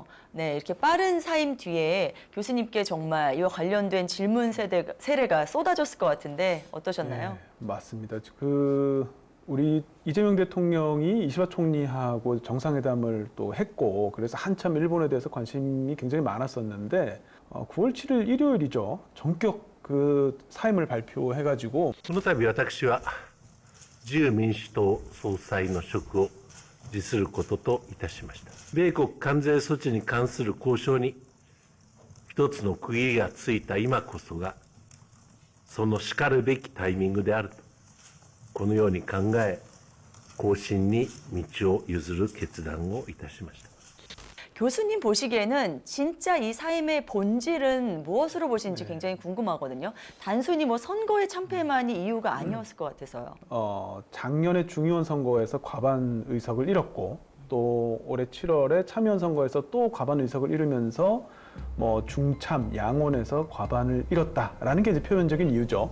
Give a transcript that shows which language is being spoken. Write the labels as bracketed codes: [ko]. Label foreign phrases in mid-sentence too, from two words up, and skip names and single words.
[ko] 네, 이렇게 빠른 사임 뒤에 교수님께 정말 이와 관련된 질문 세례가 쏟아졌을 것 같은데 어떠셨나요? 네, 맞습니다. 우리 이재명 대통령이 이시바 총리하고 정상회담을 또 했고 그래서 한참 일본에 대해서 관심이 굉장히 많았었는데 9월 7일 일요일이죠. 전격 사임을 발표해가지고 [ja] この度私は自由民主党総裁の職を辞することといたしました。米国関税措置に関する交渉に一つの区切りがついた今こそがそのしかるべきタイミングであるとこのように考え後進に道を譲る決断をいたしました。 [ko] 교수님 보시기에는 진짜 이 사임의 본질은 무엇으로 보시는지 굉장히 궁금하거든요. 단순히 뭐 선거의 참패만이 이유가 아니었을 것 같아서요. 작년에 중의원 선거에서 과반 의석을 잃었고 또 올해 7월에 참의원 선거에서 또 과반 의석을 잃으면서 뭐 중참, 양원에서 과반을 잃었다라는 게 이제 표면적인 이유죠.